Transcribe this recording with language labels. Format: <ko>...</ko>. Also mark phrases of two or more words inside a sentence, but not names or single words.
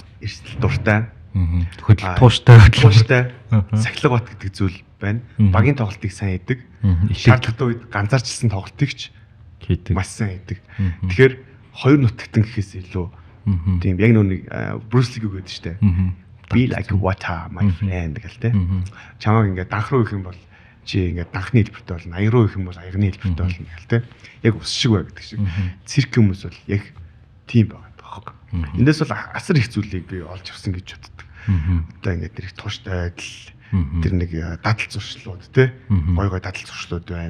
<mn>эрсдэл дуртай. Тууштай. Сахилга бат гэдэг зүйл байна. Багийн тоглолтыг сайн хийдэг. Шаардлагатай үед ганцаарчилсан тоглолтыг ч хийдэг. Маш сайн хийдэг. Тэгэхээр хоёр нутагтан гэхээс илүү тийм яг нүг Брюс Ли гэдэг штэ.</mn> <en>Be like water my friend гэлтэй.</en> <mn>Чамайг ингээд данх руу их юм бол чи ингээд данхны хэлбэртэй болно. Аяг руу их юм бол аягны хэлбэртэй болно гэлтэй. Яг ус шиг бай гэдэг шиг. Цирк хүмүүс бол яг тийм байгаа тохог. Эндээс бол асар их зүйлийг би олж авсан гэж боддог. Одоо ингээд тэр их тууштай адил тэр нэг дадал зуршлууд те гой гой дадал зуршлууд байна.</mn>